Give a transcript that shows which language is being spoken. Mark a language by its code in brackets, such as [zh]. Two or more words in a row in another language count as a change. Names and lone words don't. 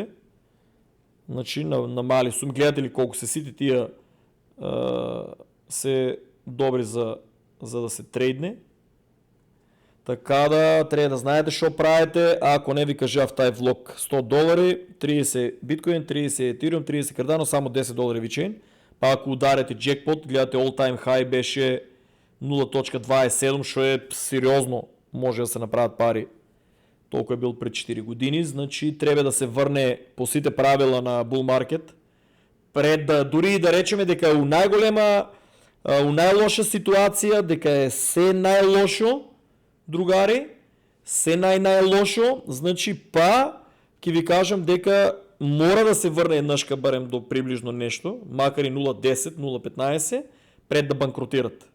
[mk] Значи, на мали суми, гледате ли колку се сите тие се добри за да се трейдне. Така да треба да знаете што правите, ако не ви кажав тај влог, $100, 30 биткоин, 30 Ethereum, 30 Cardano, само $10 VeChain. Па ако ударите джекпот, гледате [en] all time high [mk] беше 0.27, што е сериозно, може да се направат пари. Толку е бил пред 4 години, значи треба да се врне по сите правила на [en] bull market, [mk] пред да, дури да речеме дека у најлоша ситуација, дека е се најлошо, другари, се најлошо, значи ќе ви кажам дека мора да се врне еднашка барем до приближно нешто, макар и 0.10, 0.15, пред да банкротират.